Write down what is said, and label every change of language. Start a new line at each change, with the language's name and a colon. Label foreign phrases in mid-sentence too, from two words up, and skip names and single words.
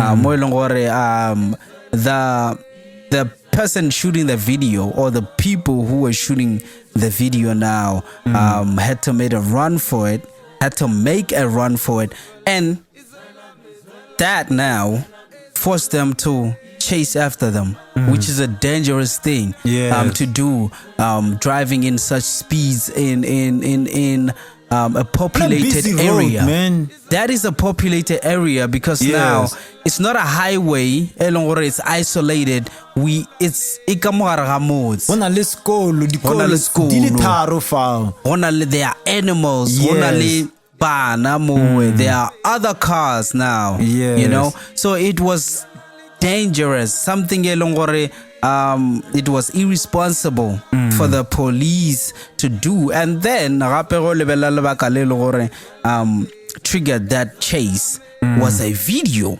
English: The person shooting the video, or the people who were shooting the video now, had to make a run for it, and that now forced them to chase after them, which is a dangerous thing Yes. to do, driving in such speeds in a populated busy area. road, man. That is a populated area because Yes. now it's not a highway. It's isolated.
Tswana: It's ikamogare ga motse.
Southern Sotho: Ho na le sekolo, Ho na dikolo le sekolo. di le tharo fao.
English: There are animals. Yes. There are other cars now. Yes. You know, so it was dangerous. Something it was irresponsible for the police to do. And then triggered that chase was a video.